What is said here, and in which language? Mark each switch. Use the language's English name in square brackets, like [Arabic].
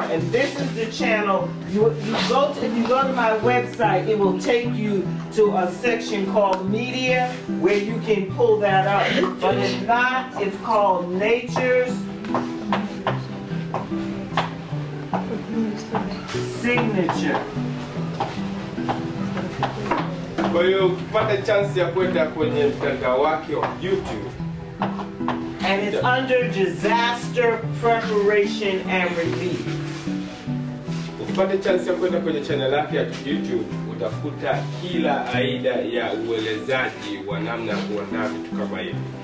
[English] And this is the channel. If you go to my website, it will take you to a section called Media where you can pull that up. But if not, it's called Nature's Signature. [Swahili] Kwa hiyo ukipata chance ya kwenda kwenye mtandao wake wa YouTube, [English] and it's under disaster preparation and relief. [Swahili] Ukipata chance ya kwenda kwenye channel yake ya YouTube, utakuta kila aina ya uelezaji wa namna ya kuandaa vitu kama hivi.